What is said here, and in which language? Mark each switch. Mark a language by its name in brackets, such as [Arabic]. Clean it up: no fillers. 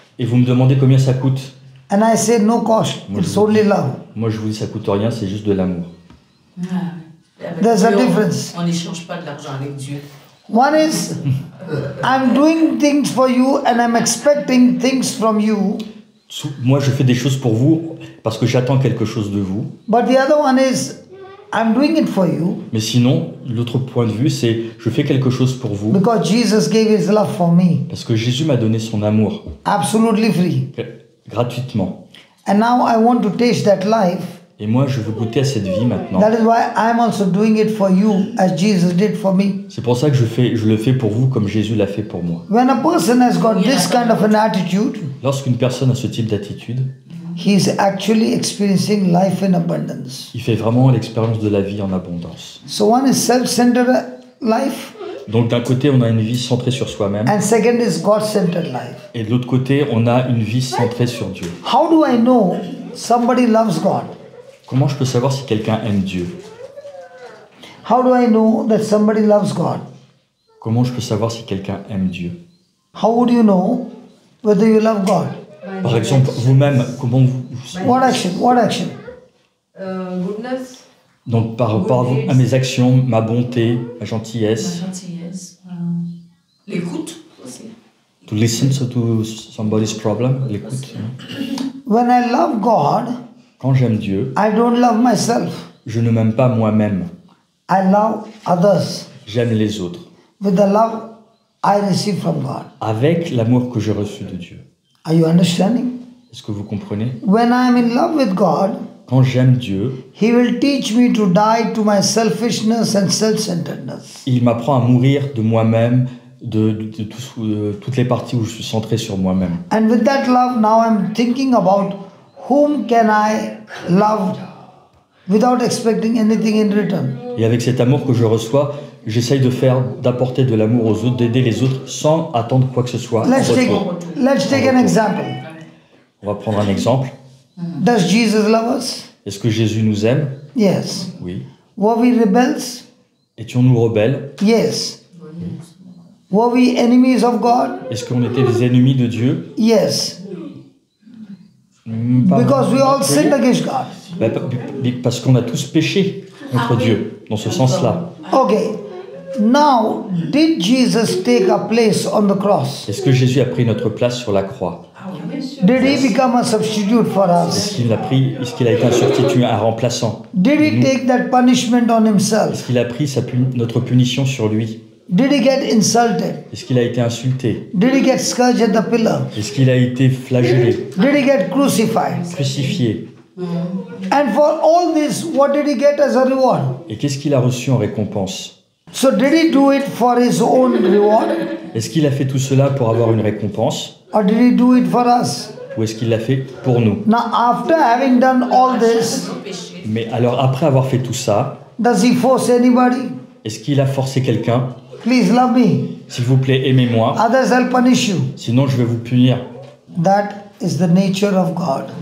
[French] et vous me demandez combien ça coûte. [English] And I say, no cost. It's only love. [French] Moi je vous dis ça coûte rien, c'est juste de l'amour. Avec [English] There's a [French] Dieu, [English] difference. [French] On n'échange pas de l'argent avec Dieu. [English] One is, I'm doing things for you and I'm expecting things from you. [French] Moi je fais des choses pour vous parce que j'attends quelque chose de vous. [English] But the other one is, I'm doing it for you [French] Mais sinon, l'autre point de vue, c'est je fais quelque chose pour vous [English] because Jesus gave His love for me, [French] parce que Jésus m'a donné son amour [English] absolutely free. [French] gratuitement. [English] And now I want to taste that life. [French] Et moi, je veux goûter à cette vie maintenant. [English] That is why I'm also doing it for you as Jesus did for me. [French] C'est pour ça que je le fais pour vous comme Jésus l'a fait pour moi. [English] When a person has got this kind of an attitude, [French] Lorsqu'une personne a ce type d'attitude, [English] he is actually experiencing life in abundance. [French] il fait vraiment l'expérience de la vie en abondance. [English] So one is self-centered life, [French] Donc d'un côté, on a une vie centrée sur soi-même, [English] and second is God-centered life. [French] et de l'autre côté, on a une vie centrée sur Dieu. [English] How do I know somebody loves God? [French] Comment je peux savoir si quelqu'un aime Dieu? [English] How do I know that somebody loves God? [French] Comment je peux savoir si quelqu'un aime Dieu? [English] How would you know whether you love God? [French] Par exemple, vous-même, comment vous... [English] What action? What action? Goodness. [French] Donc par rapport à mes actions, ma bonté, ma La gentillesse, gentillesse. L'écoute aussi. [English] to listen to somebody's problem, [French] l'écoute. [English] When I love God, [French] Quand j'aime Dieu, [English] I don't love myself. [French] je ne m'aime pas moi-même, [English] I love others [French] j'aime les autres, [English] with the love I receive from God. [French] avec l'amour que j'ai reçu de Dieu. [English] Are you understanding? [French] Est-ce que vous comprenez? [English] When I am in love with God, [French] Quand j'aime Dieu, [English] He will teach me to die to my selfishness and self-centeredness. [French] il m'apprend à mourir de moi-même, de toutes les parties où je suis centré sur moi-même. [English] And with that love, now I'm thinking about whom can I love without expecting anything in return. [French] Et avec cet amour que je reçois, j'essaye d'apporter de l'amour aux autres, d'aider les autres sans attendre quoi que ce soit en [English] Let's [French] retour. [English] take an example. [French] On va prendre un exemple. [English] Does Jesus love us? [French] Est-ce que Jésus nous aime? [English] Yes. [French] Oui. [English] Were we rebels? [French] Étions-nous rebelles? [English] Yes. Were we enemies of God? [French] Est-ce qu'on était des ennemis de Dieu? [English] Yes. [French] Pas [English] Because we all [French] vraiment. [English] sinned against God. [French] Bah, parce qu'on a tous péché contre Dieu, dans ce sens-là. [English] Okay. Now, did Jesus take a place on the cross? [French] Est-ce que Jésus a pris notre place sur la croix? [English] Did he become a substitute for us? [French] Est-ce qu'il a été un substitut, un remplaçant? [English] Did he take that punishment on himself? [French] Est-ce qu'il a pris notre punition sur lui? [English] Did he get insulted? [French] Est-ce qu'il a été insulté? [English] Did he get scourged at the pillar? [French] Est-ce qu'il a été flagellé, [English] Did he get crucified? [French] crucifié? [English] And for all this, what did he get as a reward? [French] Et qu'est-ce qu'il a reçu en récompense? [English] So did he do it for his own reward? [French] Est-ce qu'il a fait tout cela pour avoir une récompense? [English] Or did he do it for us? [French] Ou est-ce qu'il l'a fait pour nous? [English] Now, after having done all this, [French] Mais alors, après avoir fait tout ça, [English] does he force anybody? [French] est-ce qu'il a forcé quelqu'un? [English] Please love me. [French] S'il vous plaît, aimez-moi, [English] Others I'll punish you. [French] sinon je vais vous punir. [English] That is the nature of God.